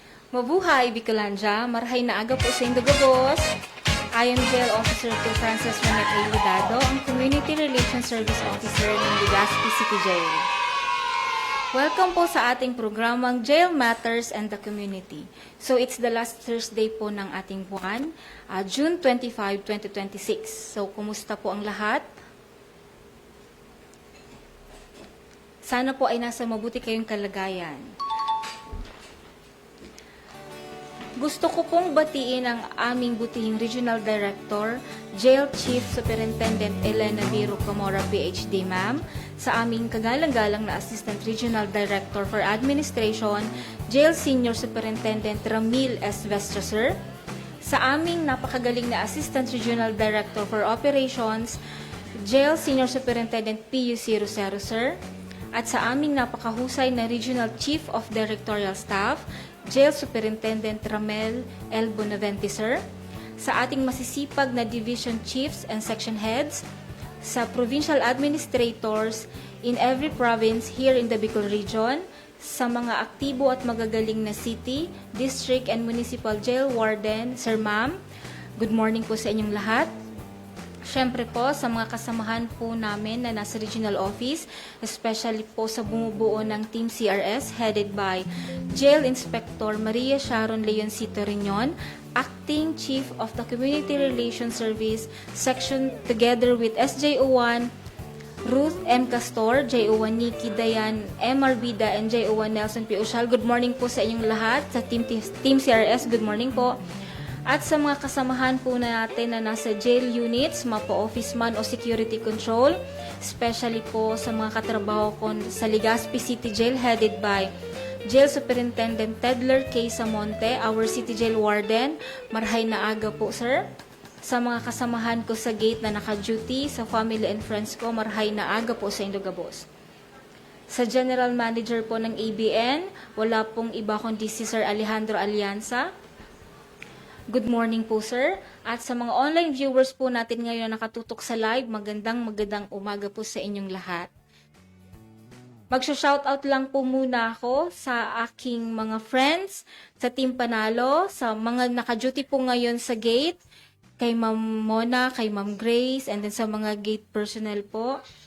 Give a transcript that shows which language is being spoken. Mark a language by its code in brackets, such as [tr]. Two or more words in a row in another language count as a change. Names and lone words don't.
[tl] Mabuhay, Bicolandia. [bik] Marhay na aga po sa Indogabos. [en] I am Jail Officer 2 Frances Renet A. [tl] Ludado, ang Community Relations Service Officer ng Legazpi City Jail. Welcome po sa ating programang Jail Matters and the Community. [en] So it's the last Thursday po [tl] ng ating buwan, [en] June 25, 2026. [tl] So kumusta po ang lahat? Sana po ay nasa mabuti kayong kalagayan. Gusto ko pong batiin ang aming butihing Regional Director, Jail Chief Superintendent Elena Biro Camora, PhD, ma'am, sa aming kagalang-galang na Assistant Regional Director for Administration, Jail Senior Superintendent Ramil S. Vestra, sir, sa aming napakagaling na Assistant Regional Director for Operations, Jail Senior Superintendent PUC Rosero, sir, at sa aming napakahusay na Regional Chief of Directorial Staff, Jail Superintendent Ramel L. Bonavente, sir, sa ating masisipag na Division Chiefs and Section Heads, sa Provincial Administrators [en] in every province here in the Bicol Region, [tl] sa mga aktibo at magagaling na City, District, and Municipal Jail Warden, sir, ma'am, [en] good morning [tl] po sa inyong lahat. Siyempre po sa mga kasamahan po namin na nasa regional office, especially po sa bumubuo ng Team CRS headed by Jail Inspector Maria Sharon Leoncito Riñon, Acting Chief of the Community Relations Service Section, [en] together with [tl] SJO1 Ruth M. Castor, JO1 Nikki Dayan, M. Arbida, and JO1 Nelson P. Ushal. [en] Good morning [tl] po sa inyong lahat. Sa Team CRS, [en] good morning [tl] po. At sa mga kasamahan po natin na nasa jail units, mapo office man o security control, especially po sa mga katrabaho ko sa Legazpi City Jail [en] headed by [tl] Jail Superintendent Tedler K. [en] Samonte, our City Jail Warden, [bik] marhay na aga po, sir. Sa mga kasamahan ko sa gate na naka-duty, sa [en] family and friends [bik] ko, marhay na aga po sa Indogabos. [tl] Sa General Manager po ng ABN, wala pong iba kundi si Sir Alejandro Alianza. [en] Good morning po, sir. [tl] At sa mga online viewers po natin ngayon na nakatutok sa live, magandang umaga po sa inyong lahat. Magsho-shoutout lang po muna ako sa aking mga friends, sa Team Panalo, sa mga naka-duty po ngayon sa gate, kay Ma'am Mona, kay Ma'am Grace, [en] and then [tl] sa mga gate personnel po.